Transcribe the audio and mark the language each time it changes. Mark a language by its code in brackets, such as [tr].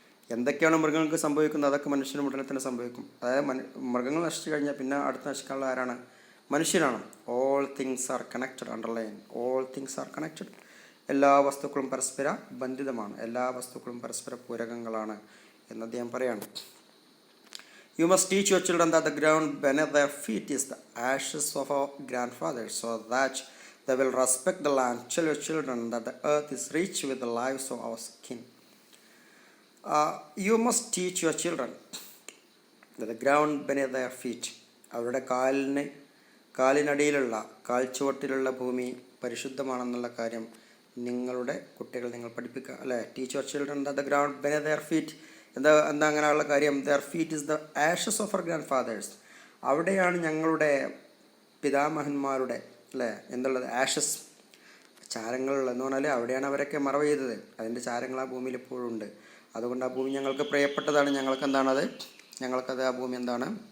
[ml] എന്തൊക്കെയാണ് മൃഗങ്ങൾക്ക് സംഭവിക്കുന്നത് അതൊക്കെ മനുഷ്യനും ഉടനെ തന്നെ സംഭവിക്കും. അതായത് മൃഗങ്ങൾ നശിച്ചു കഴിഞ്ഞാൽ പിന്നെ അടുത്ത് നശിക്കാനുള്ള ആരാണ്? മനുഷ്യനാണ്. [en] All things are connected. Underline, all things are connected. [ml] എല്ലാ വസ്തുക്കളും പരസ്പര ബന്ധിതമാണ്. എല്ലാ വസ്തുക്കളും പരസ്പര പൂരകങ്ങളാണ് എന്ന് അദ്ദേഹം പറയാണ്. [en] You must teach your children that the ground beneath their feet is the ashes of our grandfathers, so that they will respect the land. Tell your children that the earth is rich with the lives of our skin. You must teach your children that the ground beneath their feet, [ml] അവരുടെ കാലിനടിയിലുള്ള കാൽച്ചുവട്ടിലുള്ള ഭൂമി പരിശുദ്ധമാണെന്നുള്ള കാര്യം നിങ്ങളുടെ കുട്ടികൾ നിങ്ങൾ പഠിപ്പിക്കുക, അല്ലേ? [en] Teach your children that the ground beneath their feet. [ml] എന്താ അങ്ങനെയുള്ള കാര്യം? [en] their feet is the ashes of our grandfathers. [ml] അവിടെയാണ് ഞങ്ങളുടെ പിതാമഹന്മാരുടെ, അല്ലേ, എന്തുള്ളത്? ആഷസ്, ചാരങ്ങളുള്ള എന്ന് പറഞ്ഞാൽ അവിടെയാണ് അവരൊക്കെ മറവ് ചെയ്തത്. അതിൻ്റെ ചാരങ്ങൾ ആ ഭൂമിയിൽ ഇപ്പോഴും ഉണ്ട്. അതുകൊണ്ട് ആ ഭൂമി ഞങ്ങൾക്ക് പ്രിയപ്പെട്ടതാണ്. ഞങ്ങൾക്കത് ആ ഭൂമി എന്താണ്?